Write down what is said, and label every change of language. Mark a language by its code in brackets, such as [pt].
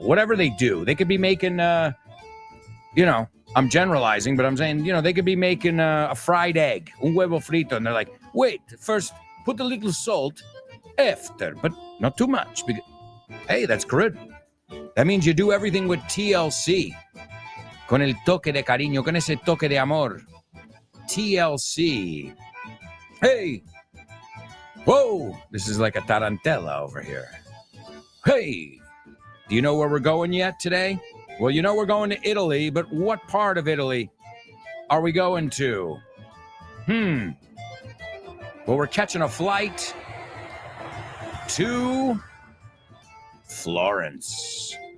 [en] Whatever they do, they could be making, I'm generalizing, but I'm saying, they could be making a fried egg, un huevo frito, and they're like, wait, first put a little salt, after, but not too much. Because, hey, that's good. That means you do everything with TLC. [es] Con el toque de cariño, con ese toque de amor. [en] TLC. Hey! Whoa! This is like a tarantella over here. Hey! Do you know where we're going yet today? Well, we're going to Italy, but what part of Italy are we going to? Well, we're catching a flight to Florence.